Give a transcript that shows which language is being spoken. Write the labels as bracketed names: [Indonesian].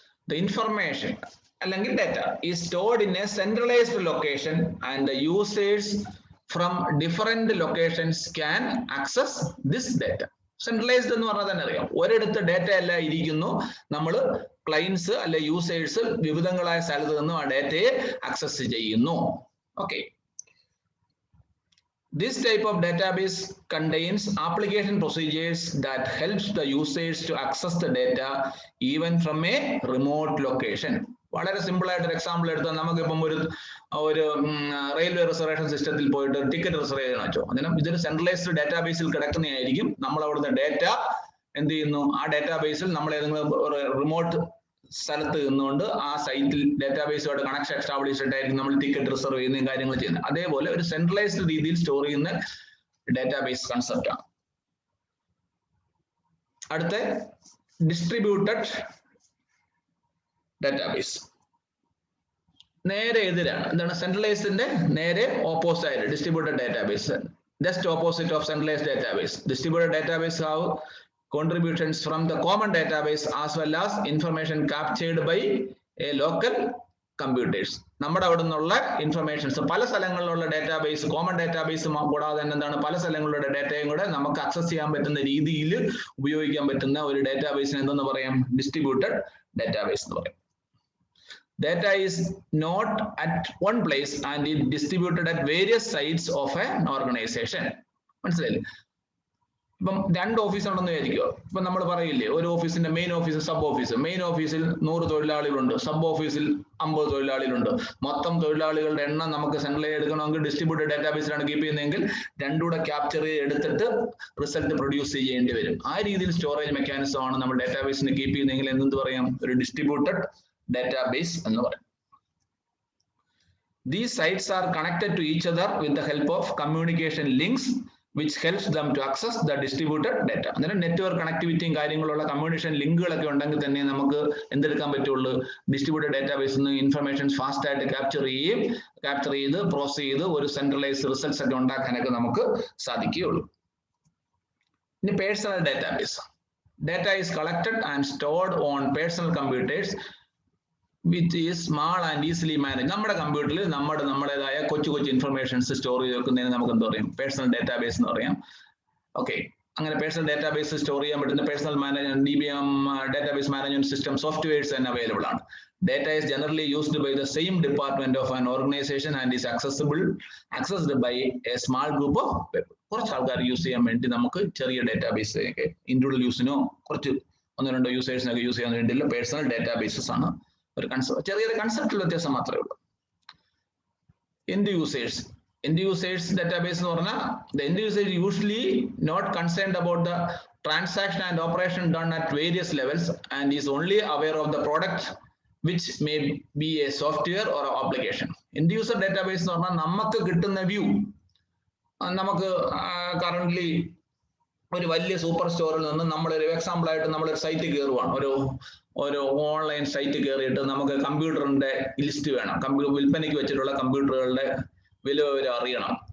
[English] The information അല്ലെങ്കിൽ data is stored in a centralized location and the users from different locations can access this data. [Malayalam] Centralized എന്ന് പറഞ്ഞാൽ തന്നെ അറിയാം, ഒരിടത്ത് data എല്ലാം ഇരിക്കുന്നു, നമ്മൾ ക്ലയൻസ് അല്ലെ യൂസേഴ്സ് വിവിധങ്ങളായ സ്ഥലത്ത് നിന്നും ആ ഡേറ്റയെ ആക്സസ് ചെയ്യുന്നു. [English] Okay, this type of database contains application procedures that helps the users to access the data even from a remote location. [Malayalam] വളരെ സിമ്പിൾ ആയിട്ട് ഒരു എക്സാമ്പിൾ എടുത്താൽ നമുക്കിപ്പം ഒരു റെയിൽവേ റിസർവേഷൻ സിസ്റ്റത്തിൽ പോയിട്ട് ടിക്കറ്റ് റിസർവ് ചെയ്യണം വെച്ചോ. അതിനും ഇതൊരു സെൻട്രലൈസ്ഡ് ഡേറ്റാബേസിൽ കിടക്കുന്നതായിരിക്കും. നമ്മൾ അവിടുത്തെ ഡേറ്റ എന്ത് ചെയ്യുന്നു? ആ ഡേറ്റാബേസിൽ നമ്മൾ ഏതെങ്കിലും റിമോട്ട് സ്ഥലത്ത് നിന്നുകൊണ്ട് ആ സൈറ്റിൽ ഡേറ്റാബേസുമായിട്ട് കണക്ഷൻ എസ്റ്റാബ്ലിഷ് ആയിട്ടായിരിക്കും നമ്മൾ ടിക്കറ്റ് റിസർവ് ചെയ്യുന്ന കാര്യങ്ങൾ ചെയ്യുന്നത്. അതേപോലെ ഒരു സെൻട്രലൈസ്ഡ് രീതിയിൽ സ്റ്റോർ ചെയ്യുന്ന ഡേറ്റാബേസ് കൺസെപ്റ്റ് ആണ്. അടുത്ത distributed database. നേരെ എതിരാണ്. എന്താണ്? സെൻട്രലൈസ്ഡിന്റെ നേരെ ഓപ്പോസിറ്റ് ആയിട്ട് distributed database. [English] Just opposite of centralized database. Distributed database have contributions from the common database as well as information captured by a local computers. [Malayalam] നമ്മുടെ അവിടെ നിന്നുള്ള ഇൻഫർമേഷൻസ് പല സ്ഥലങ്ങളിലുള്ള ഡാറ്റാബേസ്, കോമൺ ഡാറ്റാബേസ് കൂടാതെ തന്നെ എന്താണ് പല സ്ഥലങ്ങളുടെ ഡാറ്റയും കൂടെ നമുക്ക് ആക്സസ് ചെയ്യാൻ പറ്റുന്ന രീതിയിൽ ഉപയോഗിക്കാൻ പറ്റുന്ന ഒരു ഡാറ്റാബേസിന് എന്തെന്ന് പറയാം? ഡിസ്ട്രിബ്യൂട്ടഡ് ഡാറ്റാബേസ് എന്ന് പറയും. [English] Data is not at one place and it distributed at various sites of an organization. [Malayalam] മനസ്സിലായില്ലേ? ഇപ്പം രണ്ട് ഓഫീസ് ഉണ്ടെന്ന് വിചാരിക്കുക. ഇപ്പൊ നമ്മൾ പറയില്ലേ ഒരു ഓഫീസിന്റെ main office, sub office. Main ഓഫീസിൽ 100 തൊഴിലാളികളുണ്ട്, സബ് ഓഫീസിൽ 50 തൊഴിലാളികളുണ്ട്. മൊത്തം തൊഴിലാളികളുടെ എണ്ണം നമുക്ക് സെൻട്രലൈസ് എടുക്കണമെങ്കിൽ ഡിസ്ട്രിബ്യൂട്ടഡ് ഡാറ്റാബേസിലാണ് കീപ്പ് ചെയ്യുന്നതെങ്കിൽ രണ്ടുകൂടെ ക്യാപ്ചർ എടുത്തിട്ട് റിസൾട്ട് പ്രൊഡ്യൂസ് ചെയ്യേണ്ടി വരും. ആ രീതിയിൽ സ്റ്റോറേജ് മെക്കാനിസം ആണ് നമ്മൾ ഡാറ്റാബേസിന് കീപ്പ് ചെയ്യുന്നതെങ്കിൽ എന്ത് പറയാം? ഒരു ഡിസ്ട്രിബ്യൂട്ടഡ് database എന്ന് പറയും. [English] These sites are connected to each other with the help of communication links which helps them to access the distributed data. [Malayalam] അന്നേരം നെറ്റ്വർക്ക് കണക്ടിവിറ്റിയും കാര്യങ്ങളുള്ള കമ്മ്യൂണിക്കേഷൻ ലിങ്കുകളൊക്കെ ഉണ്ടെങ്കിൽ തന്നെ നമുക്ക് എന്തെടുക്കാൻ പറ്റുള്ളൂ? ഡിസ്ട്രിബ്യൂട്ടഡ് ഡാറ്റാബേസിൽ നിന്ന് ഇൻഫർമേഷൻ ഫാസ്റ്റ് ആയിട്ട് ക്യാപ്ചർ ചെയ്ത് പ്രോസസ് ചെയ്ത് ഒരു സെൻട്രലൈസ്ഡ് റിസൾട്ട്സ് ഒക്കെ ഉണ്ടാക്കാനൊക്കെ നമുക്ക് സാധിക്കുകയുള്ളൂ. ഇനി personal database. [English] Data is collected and stored on personal computers which is small and easily managed. [Malayalam] നമ്മുടെ കമ്പ്യൂട്ടറിൽ നമ്മുടേതായ കൊച്ചു ഇൻഫർമേഷൻസ് സ്റ്റോർ ചെയ്ത് വെക്കുന്നതിന് നമുക്ക് എന്ത് പറയും? പേഴ്സണൽ ഡാറ്റാബേസ് എന്ന് പറയാം. ഓക്കെ, അങ്ങനെ പേഴ്സണൽ ഡാറ്റാബേസ് സ്റ്റോർ ചെയ്യാൻ പറ്റുന്ന personal DBM database management system softwares തന്നെ അവൈലബിൾ ആണ്. [English] Data is generally used by the same department of an organization and is accessed by a small group of people. [Malayalam] കുറച്ച് ആൾക്കാർ use ചെയ്യാൻ വേണ്ടി നമുക്ക് ചെറിയ ഡാറ്റാബേസ് ഒക്കെ ഇൻഡിവിജ്വൽ യൂസിനോ കുറച്ച് 1-2 യൂസേഴ്സിനൊക്കെ യൂസ് ചെയ്യാൻ വേണ്ടിയുള്ള പേഴ്സണൽ ഡാറ്റാബേസസ് ആണ്. ഒരു ചെറിയൊരു കൺസെപ്റ്റിൽ വ്യത്യാസം മാത്രമേ ഉള്ളൂ. [English] End users database [Malayalam] എന്ന് പറഞ്ഞാൽ [English] the end user is usually not concerned about the transaction and operation done at various levels and is only aware of the product which may be a software or an application. [Malayalam] End user database എന്ന് പറഞ്ഞാൽ നമുക്ക് കിട്ടുന്ന view. നമുക്ക് currently ഒരു വലിയ super സ്റ്റോറിൽ നിന്ന് നമ്മളൊരു എക്സാമ്പിൾ ആയിട്ട് നമ്മളൊരു സൈറ്റ് കയറുവാണ്, ഒരു ഓൺലൈൻ സൈറ്റ് കയറിയിട്ട് നമുക്ക് കമ്പ്യൂട്ടറിന്റെ ലിസ്റ്റ് വേണം, വിൽപ്പനയ്ക്ക് വെച്ചിട്ടുള്ള കമ്പ്യൂട്ടറുകളുടെ വില അറിയണം.